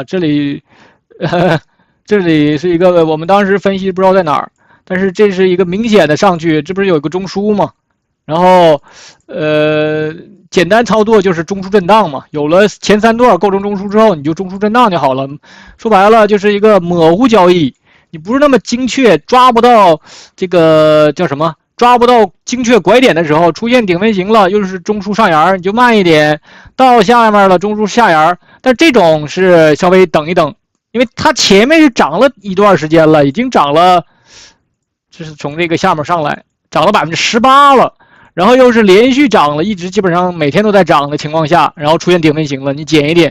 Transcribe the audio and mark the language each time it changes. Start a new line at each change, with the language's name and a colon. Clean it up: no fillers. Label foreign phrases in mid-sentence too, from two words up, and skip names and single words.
Chinese: 這裡是一個我們當時分析不知道在哪兒，但是這是一個明顯的上去，這不是有一個中樞嗎？然後簡單操作就是中樞震盪嘛，有了前3段構成中樞之後，你就中樞震盪就好了。說白了就是一個模糊交易，你不是那麼精確，抓不到這個叫什麼？抓不到精確拐點的時候，出現頂分型了，又是中樞上沿，你就慢一點，到下面了中樞下沿。但这種是稍微等一等，因為它前面是漲了一段時間了，已經漲了，就是從這個下面上來漲了18%了，然後又是連續漲了，一直基本上每天都在漲的情況下，然後出現頂分型了，你減一點。